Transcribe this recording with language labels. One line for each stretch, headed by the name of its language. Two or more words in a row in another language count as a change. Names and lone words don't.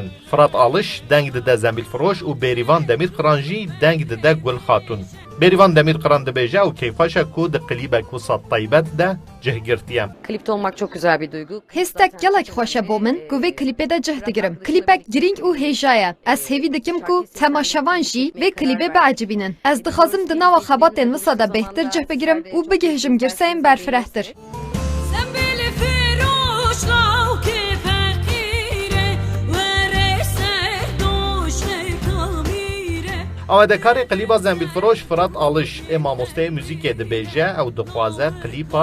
Kurdish: Firat Alış deng dide zembîlfiroş û Bêrîvan Demirqiran jî deng dide Gulxatûn. Bêrîvan Demirqiran dibêje û keyfaşe ku di klîbek wisa taybet de cihgirtiye.
Turkish: Klipte olmak çok güzel bir duygu.
Kurdish: Hestek gelek xweşe bo min ku vê klîpê de cih digirim. Klîpek girîng û hêja ye. Ez hêvî dikim ku temaşevan jî vê klîbê biecibînin. Ez dixwazim di nava xebatên wisa de bêhtir cih bigirim û bigihîjim girseyên berfirehtir. Amadekarê klîba zembîlfiroş Firat Alış ê mamosteyê muzîkê dibêje ew dixwaze klîpa